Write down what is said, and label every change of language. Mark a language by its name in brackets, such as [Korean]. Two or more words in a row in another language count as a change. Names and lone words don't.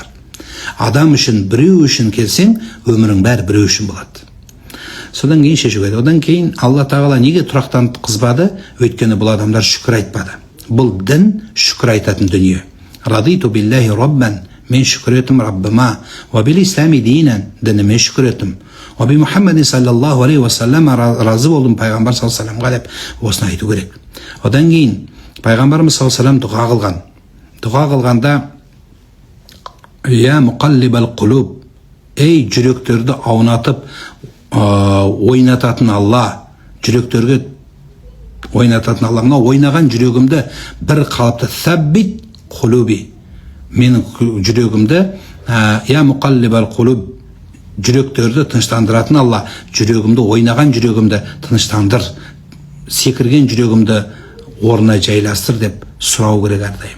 [Kazakh] Адам үшін, біреу үшін келсең, өмірің бәрі біреу үшін болады. Содан кейін шешу керек. Одан кейін Алла Тағала неге тұрақтанып қызбады? Өйткені бұл адамдар шүкір айтпады. Бұл дін шүкір айтатын дүние. [Arabic] رضيت بالله ربا, [Kazakh] мен шүкір етім Раббыма, [Arabic] وبالإسلام دينا, [Kazakh] дініме шүкір етім. [Arabic] وبمحمد صلى الله عليه وسلم, [Kazakh] разы болдым пайғамбар [Arabic] صلى الله عليه وسلم [Kazakh] деп осыны айту керек. Одан кейін пайғамбарымыз [Arabic] صلى الله عليه وسلم [Kazakh] дұға қылған. Дұға қылғанда [Arabic] يا مقلب القلوب, [Kazakh] ей жүректерді аунатып ойнататын Алла, жүректерге ойнататын Алла, мына ойнаған жүрегімді бір қалыпты [Arabic] ثبت قلبي, [Kazakh] менің жүрегімді [Arabic] يا مقلب القلوب, [Kazakh] жүректерді тыныштандыратын Алла, жүрегімді, ойнаған жүрегімді тыныштандыр, секірген жүрегімді орнына жайластыр деп сұрау керек әрдайым.